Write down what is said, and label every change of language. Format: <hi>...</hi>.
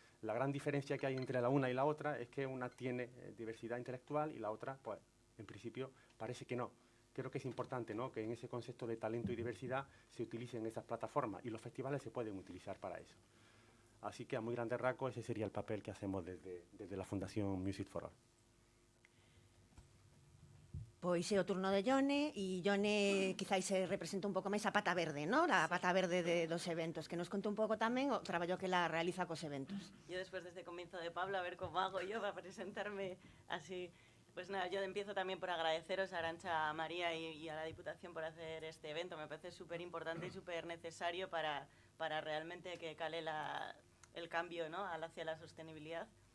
<es>La gran diferencia que hay entre la una y la otra es que una tiene diversidad intelectual y la otra, pues, en principio, parece que no. creo que es importante, ¿no?, que en ese concepto de talento y diversidad se utilicen esas plataformas y los festivales se pueden utilizar para eso. Así que a muy grandes rasgos ese sería el papel que hacemos desde la Fundación Music for All.</es> <gl>Pois é o turno de Yone, e Yone quizáis se representa un pouco máis a pata verde, ¿no? A pata verde dos eventos, que nos conte un pouco tamén o traballo que la realiza cos eventos.</gl> <es>Yo después de este comienzo de Pablo, a ver cómo hago yo para presentarme así. Pues nada, yo empiezo también por agradeceros a Arantxa, a María y a la Diputación por hacer este evento. Me parece súper importante y súper necesario para realmente que cale el cambio, ¿no?, hacia la sostenibilidad.</es>